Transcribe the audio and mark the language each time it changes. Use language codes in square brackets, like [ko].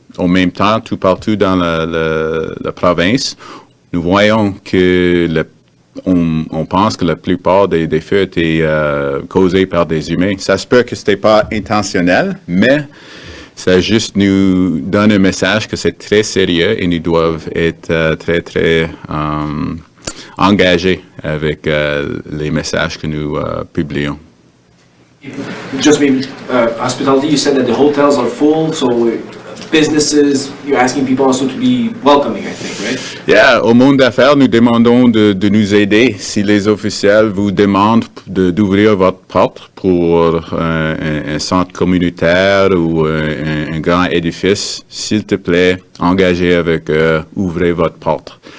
[fr] En même temps, tout partout dans la province, nous voyons que on pense que la plupart des feux étaient causés par des humains. Ça se peut que ce n'était pas intentionnel, mais ça juste nous donne un message que c'est très sérieux et nous devons être très engagés avec les messages que nous publions. [en] Just maybe hospitality, you said that the hotels are full, so businesses, you're asking people also to be welcoming, I think, right? [fr] Yeah, au monde d'affaires, nous demandons de nous aider. Si les officiels vous demandent d'ouvrir votre porte pour un centre communautaire ou un grand édifice, s'il te plaît, engagez avec eux, ouvrez votre porte.